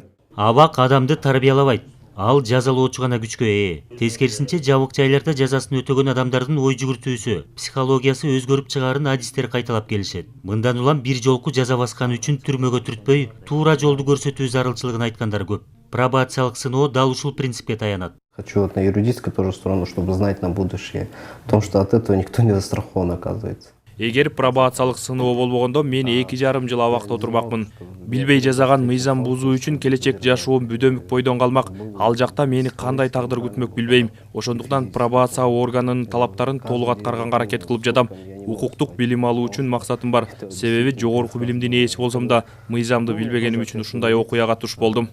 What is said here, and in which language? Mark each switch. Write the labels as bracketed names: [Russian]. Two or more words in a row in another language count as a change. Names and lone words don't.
[Kyrgyz] Абак адамды тарбиялабайт. Ал жазалоочу гана күчкө ээ. Тескерисинче жабык жайларда жазасын өтөгөн адамдардын ой жүгүртүүсү, психологиясы өзгөрүп чыгаарын адистер кайталап келишет. Мындан улам бир жолку жаза баскан үчүн түрмөгө түртпөй, туура жолду көрсөтүү зарылчылыгын айткандар көп. Пробациялык сыноо дал ушул принципке таянат. [Russian] Хочу вот на юридическую тоже сторону, чтобы знать на будущее, потому что от этого никто не застрахован, оказывается. [Kyrgyz] Эгер пробациялык сыноо болбогондо мен 2,5 жыл абакта отурмакмын. Билбей жазаган мыйзам бузуу үчүн келечек жашоом бүдөмүк бойдон калмак. Ал жакта мени кандай тагдыр күтмөк билбейм. Ошондуктан пробация органынын талаптарын толук аткарганга аракет кылып жатам. Укуктук билим алуу үчүн максатым бар. Себеби жогорку билимдин ээси болсом да, мыйзамды билбегеним үчүн ушундай окуяга туш болдум.